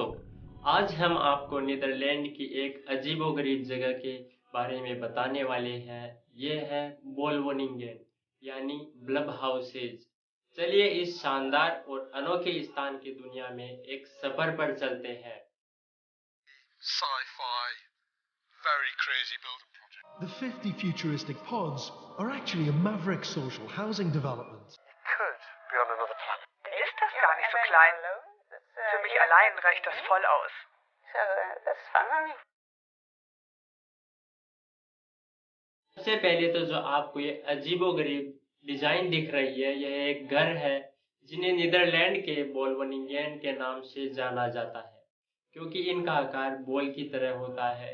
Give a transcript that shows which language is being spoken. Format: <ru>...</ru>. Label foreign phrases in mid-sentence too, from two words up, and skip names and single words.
<hi>आज हम आपको नीदरलैंड की एक अजीबोगरीब जगह के बारे में बताने वाले हैं। ये है वोल्वोनिंगेन यानी</hi> <en>blob houses.</en> <hi>चलिए इस शानदार और अनोखे स्थान की दुनिया में एक सफर पर चलते हैं।</hi> <en>Sci-fi, very crazy building project. The 50 futuristic pods are actually a maverick social housing development. Could be on another planet.</en> <de>Ist das gar nicht so klein. Für mich allein reicht das voll aus.</de> <hi>सबसे पहले तो जो आपको ये अजीबोगरीब डिजाइन दिख रही है, यह एक घर है जिन्हें नीदरलैंड के वोल्वोनिंगेन के नाम से जाना जाता है, क्योंकि इनका आकार बॉल की तरह होता है।</hi>